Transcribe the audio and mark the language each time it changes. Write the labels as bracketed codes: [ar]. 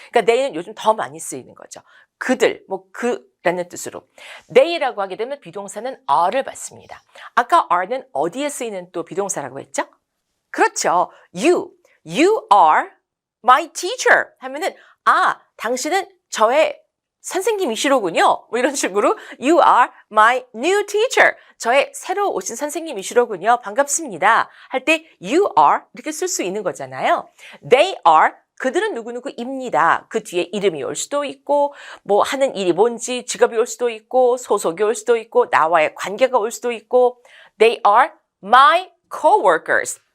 [ko] 그러니까 they는 요즘 더 많이 쓰이는 거죠. 그들, 그라는 뜻으로. they라고 하게 되면 비동사는 are를 받습니다. 아까 are는 어디에 쓰이는 또 비동사라고 했죠? 그렇죠. [en] You are my teacher [ko] 하면은 당신은 저의 선생님이시로군요. 이런 식으로 [en] You are my new teacher. [ko] 저의 새로 오신 선생님이시로군요. 반갑습니다. 할 때 You are 이렇게 쓸 수 있는 거잖아요. They are 그들은 누구누구입니다. 그 뒤에 이름이 올 수도 있고 하는 일이 뭔지 직업이 올 수도 있고 소속이 올 수도 있고 나와의 관계가 올 수도 있고 [en] They are my coworkers.